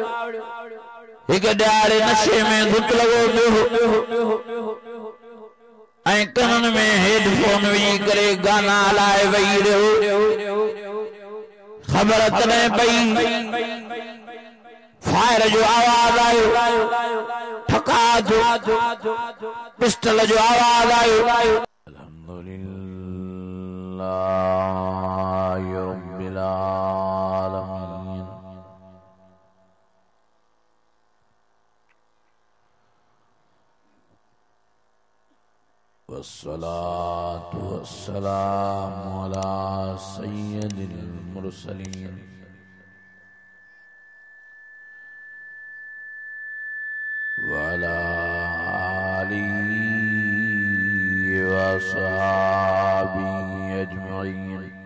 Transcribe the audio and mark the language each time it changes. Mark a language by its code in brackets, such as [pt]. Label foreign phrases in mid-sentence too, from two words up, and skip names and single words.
[sd] हिकु ॾियारे नशे में धुत लॻो पियो ऐं कननि में हेडफोन विझी करे गाना हलाए वेही रहियो। ख़बर तॾहिं पई फायर जो आवाज़ आयो, ठका जो पिस्टल जो आवाज़ आयो। [ar] الحمد لله رب العالمين. والصلاة والسلام على سيد المرسلين وعلى آله وأصحابه أجمعين.